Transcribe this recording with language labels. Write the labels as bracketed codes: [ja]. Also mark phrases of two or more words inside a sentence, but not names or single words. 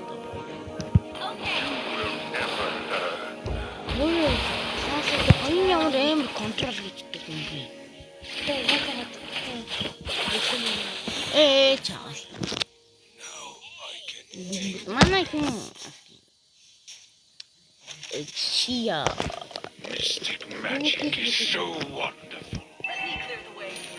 [mn] Өө, энэ ямар амар контрол хийдэг юм бэ? Чаал. Манай хүн Chia. [en] Mystic magic is so wonderful. Let me clear the way.